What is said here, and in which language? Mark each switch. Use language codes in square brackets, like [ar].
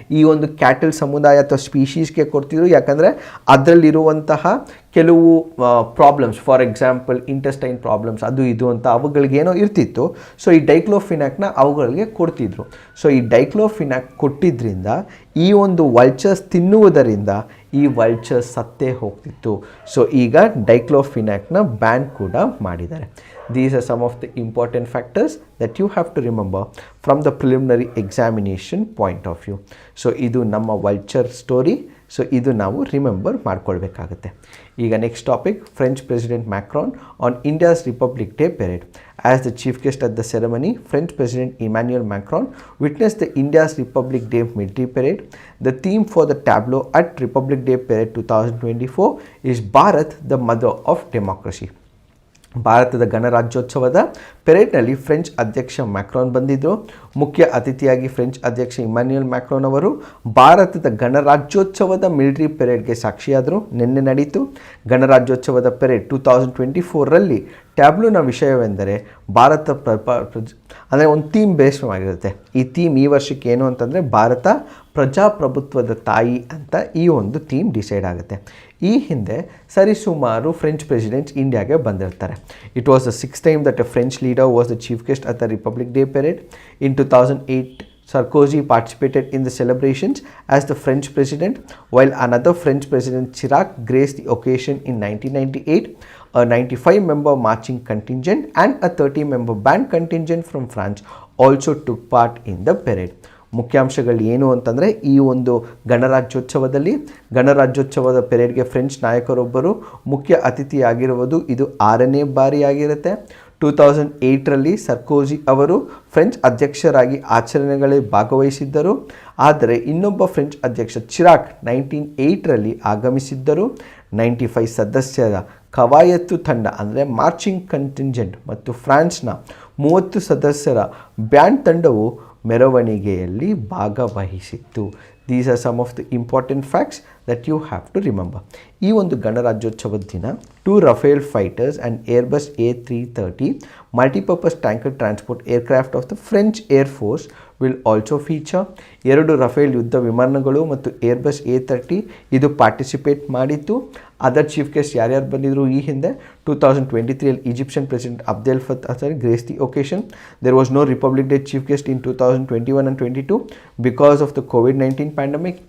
[kn] ಈ ಒಂದು ಕ್ಯಾಟಲ್ ಸಮುದಾಯ ಅಥವಾ ಸ್ಪೀಶೀಸ್ಗೆ ಕೊಡ್ತಿದ್ರು, ಯಾಕಂದರೆ ಅದರಲ್ಲಿರುವಂತಹ ಕೆಲವು problems, [en] for example [kn] intestine problems ಅದು ಇದು ಅಂತ ಅವುಗಳಿಗೇನೋ ಇರ್ತಿತ್ತು. ಸೊ ಈ ಡೈಕ್ಲೋಫಿನಾಕ್ನ ಅವುಗಳಿಗೆ ಕೊಡ್ತಿದ್ರು. ಸೊ ಈ ಡೈಕ್ಲೋಫಿನಾಕ್ ಕೊಟ್ಟಿದ್ದರಿಂದ ಈ ಒಂದು ವಲ್ಚರ್ಸ್ ತಿನ್ನುವುದರಿಂದ ಈ ವಲ್ಚರ್ಸ್ ಸತ್ತೇ ಹೋಗ್ತಿತ್ತು. ಸೊ ಈಗ ಡೈಕ್ಲೋಫಿನಾಕ್ನ ಬ್ಯಾನ್ ಕೂಡ ಮಾಡಿದ್ದಾರೆ. [en] These are some of the important factors that you have to remember from the preliminary examination point of view. [kn] So ಇದು ನಮ್ಮ ವಲ್ಚರ್ ಸ್ಟೋರಿ. ಸೊ ಇದು ನಾವು ರಿಮೆಂಬರ್ ಮಾಡ್ಕೊಳ್ಬೇಕಾಗುತ್ತೆ. [en] ಈಗ next topic, French president Macron on India's Republic Day parade. As the chief guest at the ceremony, French President Emmanuel Macron witnessed the India's Republic Day military parade. The theme for the tableau at Republic Day Parade 2024 is Bharat, the Mother of Democracy. [kn] ಭಾರತದ ಗಣರಾಜ್ಯೋತ್ಸವದ ಪೆರೇಡ್ನಲ್ಲಿ French ಅಧ್ಯಕ್ಷ Macron ಬಂದಿದ್ದರು. ಮುಖ್ಯ ಅತಿಥಿಯಾಗಿ French ಅಧ್ಯಕ್ಷ Immanuel Macron ಅವರು ಭಾರತದ ಗಣರಾಜ್ಯೋತ್ಸವದ ಮಿಲಿಟರಿ ಪೆರೇಡ್ಗೆ ಸಾಕ್ಷಿಯಾದರು. ನಿನ್ನೆ ನಡೀತು. ಗಣರಾಜ್ಯೋತ್ಸವದ ಪೆರೇಡ್ 2024ರಲ್ಲಿ ಟ್ಯಾಬ್ಲೂನ ವಿಷಯವೆಂದರೆ ಭಾರತ ಅಂದರೆ ಒಂದು ಥೀಮ್ ಬೇಸ್ಡ್ ಆಗಿರುತ್ತೆ. ಈ ಥೀಮ್ ಈ ವರ್ಷಕ್ಕೆ ಏನು ಅಂತಂದರೆ, ಭಾರತ ಪ್ರಜಾಪ್ರಭುತ್ವದ ತಾಯಿ ಅಂತ ಈ ಒಂದು ಥೀಮ್ ಡಿಸೈಡ್ ಆಗುತ್ತೆ. ಈ ಹಿಂದೆ ಸರಿಸುಮಾರು ಫ್ರೆಂಚ್ ಪ್ರೆಸಿಡೆಂಟ್ಸ್ ಇಂಡಿಯಾಗೆ ಬಂದಿರ್ತಾರೆ. [en] It was the 6th time that a French leader was the chief guest at the Republic Day parade. In 2008, Sarkozy participated in the celebrations as the French president, while another French president, Chirac, graced the occasion in 1998. A 95-member marching contingent and a 30-member band contingent from France also took part in the parade. [kn] ಮುಖ್ಯಾಂಶಗಳು ಏನು ಅಂತಂದರೆ, ಈ ಒಂದು ಗಣರಾಜ್ಯೋತ್ಸವದ ಪೆರೇಡ್ಗೆ French ನಾಯಕರೊಬ್ಬರು ಮುಖ್ಯ ಅತಿಥಿಯಾಗಿರುವುದು ಇದು 6ನೇ ಬಾರಿ ಆಗಿರುತ್ತೆ. 2008ರಲ್ಲಿ ಸರ್ಕೋಜಿ ಅವರು ಫ್ರೆಂಚ್ ಅಧ್ಯಕ್ಷರಾಗಿ ಆಚರಣೆಗಳಲ್ಲಿ ಭಾಗವಹಿಸಿದ್ದರು. ಆದರೆ ಇನ್ನೊಬ್ಬ ಫ್ರೆಂಚ್ ಅಧ್ಯಕ್ಷ ಚಿರಾಕ್ 1998ರಲ್ಲಿ ಆಗಮಿಸಿದ್ದರು. 95 ಸದಸ್ಯರ ಕವಾಯತ್ತು ತಂಡ ಅಂದರೆ ಮಾರ್ಚಿಂಗ್ ಕಂಟಿಂಜೆಂಟ್ ಮತ್ತು ಫ್ರಾನ್ಸ್ನ 30 ಸದಸ್ಯರ ಬ್ಯಾಂಡ್ ತಂಡವು ಮೆರವಣಿಗೆಯಲ್ಲಿ ಭಾಗವಹಿಸಿತ್ತು. [en] These are some of the important facts that you have to remember. [kn] ಈ ಒಂದು ಗಣರಾಜ್ಯೋತ್ಸವದ ದಿನ [en] 2 Rafale fighters and Airbus A330 multipurpose tanker transport aircraft of the French Air Force will also feature. [kn] 2 Rafale ಯುದ್ಧ ವಿಮಾನಗಳು ಮತ್ತು Airbus A30 ಇದು participate ಮಾಡಿತ್ತು. [en] other chief guest [kn] ಯಾರ್ಯಾರು ಬಂದಿದ್ರು ಈ ಹಿಂದೆ 2023 ಅಲ್ಲಿ [en] Egyptian president Abdel Fattah grace the occasion. There was no Republic Day chief guest in 2021 and 22 because of the COVID-19 pandemic.